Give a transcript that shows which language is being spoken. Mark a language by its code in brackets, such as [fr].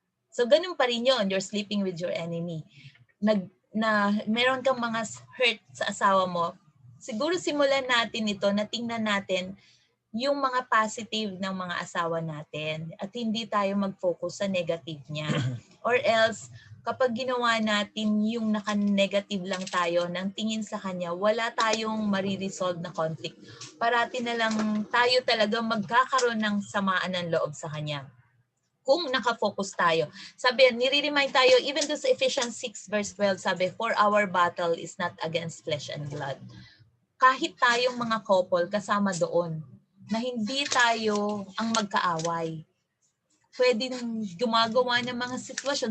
[tl] So ganun pa rin yun, [en] you're sleeping with your enemy. [tl] Meron kang mga hurt sa asawa mo, siguro simulan natin ito na tingnan natin yung mga positive ng mga asawa natin at hindi tayo mag-focus sa negative niya. Or else, kapag ginawa natin yung naka-negative lang tayo ng tingin sa kanya, wala tayong mariresolve na conflict. Parati na lang tayo talaga magkakaroon ng samaan ng loob sa kanya. Kung nakafocus tayo. Sabi, nire-remind tayo, even to sa Ephesians 6 verse 12, sabi, [en] for our battle is not against flesh and blood. [tl] Kahit tayong mga couple, kasama doon, na hindi tayo ang magkaaway. Pwedeng gumagawa ng mga sitwasyon.